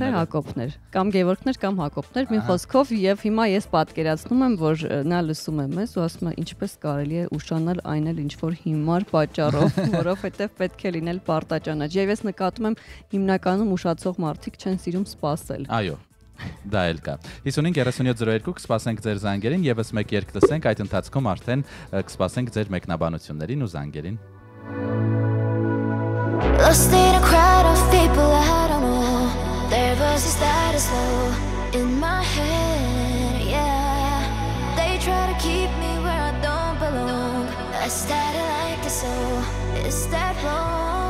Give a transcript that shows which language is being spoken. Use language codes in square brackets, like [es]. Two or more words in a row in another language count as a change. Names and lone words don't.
[hy] Թե Հակոբներ, կամ Գևորգներ, կամ Հակոբներ, մի խոսքով եւ հիմա ես պատկերացնում եմ, որ նա լսում է մեզ ու ասում է ինչպես կարելի է ուշանալ այն էլ ինչ որ հիմար պատճառով, որովհետեւ պետք է լինել Պարտաճանաչ։ Եվ ես նկատում եմ հիմնականում ուշացող մարդիկ չեն սիրում սպասել։ Այո։ Դա էլ կա։ 553702 կսպասենք ձեր զանգերին, եւս մեկ երգ լսենք, այդ ընթացքում արդեն կսպասենք ձեր մեկնաբանություններին ու զանգերին։ [en] Lost in a crowd of people I don't know. Their voices that is low in my head, yeah. They try to keep me where I don't belong. I started like this, so is that wrong?